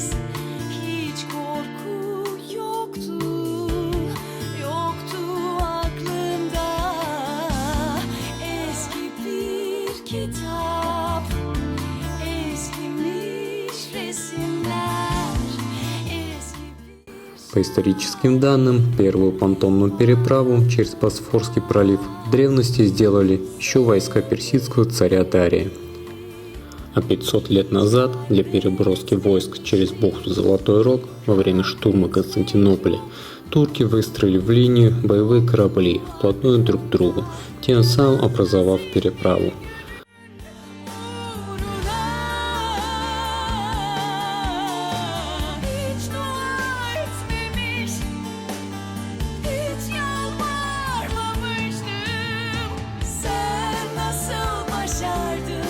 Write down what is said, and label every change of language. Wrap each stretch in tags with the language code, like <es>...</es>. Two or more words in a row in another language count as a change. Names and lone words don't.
<tr>Hiç korku yoktu, yoktu aklımda. Eski bir kitap, eskimiş resimler, eski bir...</tr> <ru>По историческим данным, первую понтонную переправу через Босфорский пролив в древности сделали еще войска персидского царя Дария. А 500 лет назад для переброски войск через бухту Золотой Рог во время штурма Константинополя турки выстроили в линию боевые корабли вплотную друг к другу, тем самым образовав переправу.</ru> <tr>Hiç dua etmemiş, hiç yalvarmamıştım. Sen nasıl başardın?</tr>